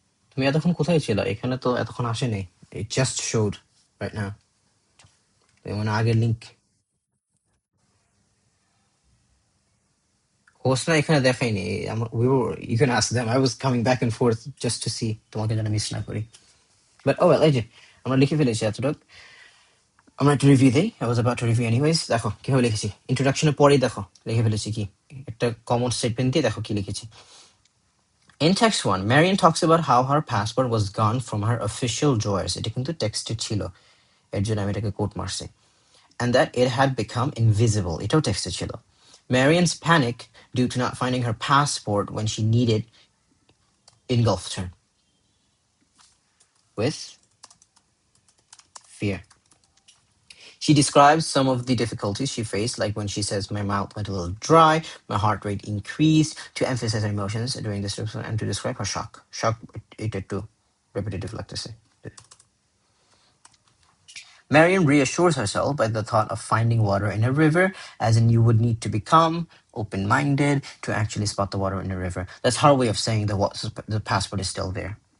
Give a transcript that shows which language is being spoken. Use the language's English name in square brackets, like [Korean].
[Bangla] তুমি এতক্ষণ কোথায় ছিল? এখানে তো এতক্ষণ আসেনি। [English] It just showed right now. [Bangla] মানে আগের লিংক হোস্ট না এখানে দেখাইনি। [English] You can ask them. I was coming back and forth just to see [Bangla] তোমাকে যেন মিস না করি। [English] But oh well, [Bangla] এই যে আমরা লিখে ফেলেছি এতটুক। আমরা একটা রিভিউ দিই। [English] I was about to review anyways. [Bangla] দেখো কিভাবে লিখেছি। ইন্ট্রোডাকশনের পরেই দেখো লিখে ফেলেছি কি একটা কমন স্টেটমেন্ট দিয়ে দেখো কি লিখেছি। [English] In text 1, Marian talks about how her passport was gone from her official drawers. [Bangla] এটা কিন্তু টেক্সটে ছিল, এর জন্য আমি এটাকে কোট মারছি। [English] And that it had become invisible. [Bangla] এটাও টেক্সটে ছিল। [English] Marian's panic due to not finding her passport when she needed engulfed her with fear. She describes some of the difficulties she faced, like when she says, "My mouth went a little dry, my heart rate increased," to emphasize her emotions during this and to describe her shock. [Bangla] Shock, এটা একটু repetitive লাগতেছে। [English] Marian reassures herself by the thought of finding water in a river, as in you would need to become open-minded to actually spot the water in a river. That's her way of saying the passport is still there.